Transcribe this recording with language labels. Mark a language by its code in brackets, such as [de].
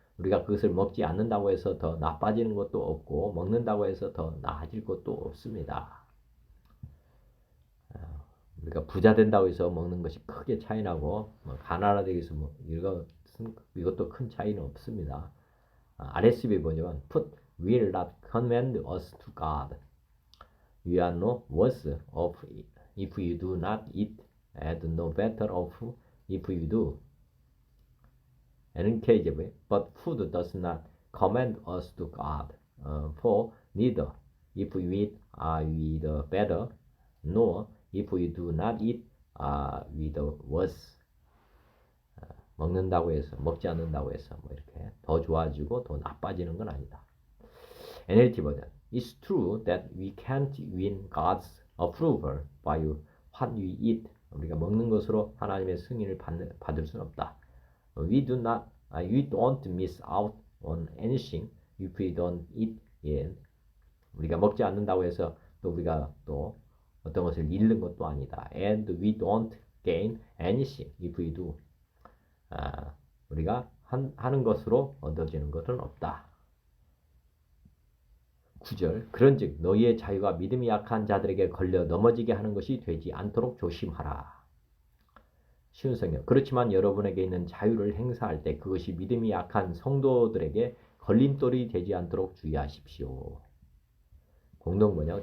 [ko] 우리가 그것을 먹지 않는다고 해서 더 나빠지는 것도 없고 먹는다고 해서 더 나아질 것도 없습니다. 우리가 부자 된다고 해서 먹는 것이 크게 차이나고 가난하다고 해서 이거 이것도 큰 차이는 없습니다. [en] RSV [ko] 보면 [en] put will not command us to God. We are no worse off if you do not eat, and no better off if you do. NKJV, but food does not command us to God. For neither if we eat are we the better, nor if we do not eat are we the worse. [ko] 먹는다고 해서 먹지 않는다고 해서 뭐 이렇게 더 좋아지고 더 나빠지는 건 아니다. NLT 버전. [en] It's true that we can't win God's approval by what we eat. [ko] 우리가 먹는 것으로 하나님의 승인을 받을 수는 없다. [en] We don't miss out on anything if we don't eat it. [ko] 우리가 먹지 않는다고 해서 또 우리가 또 어떤 것을 잃는 것도 아니다. [en] And we don't gain anything if we do. [ko] 우리가 하는 것으로 얻어지는 것은 없다. 9절. 그런즉 너희의 자유가 믿음이 약한 자들에게 걸려 넘어지게 하는 것이 되지 않도록 조심하라. 쉬운 성경. 그렇지만 여러분에게 있는 자유를 행사할 때 그것이 믿음이 약한 성도들에게 걸림돌이 되지 않도록 주의하십시오. 공동번역.